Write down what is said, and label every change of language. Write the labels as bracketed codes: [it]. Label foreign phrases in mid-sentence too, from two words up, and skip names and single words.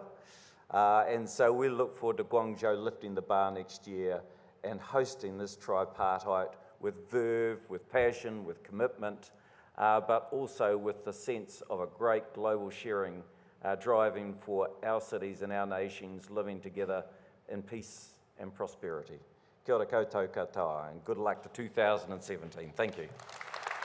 [en] And so we look forward to Guangzhou lifting the bar next year and hosting this tripartite with verve, with passion, with commitment, but also with the sense of a great global sharing, driving for our cities and our nations living together in peace and prosperity. [mi] Kia ora koutou katoa, [en] and good luck to 2017. Thank you.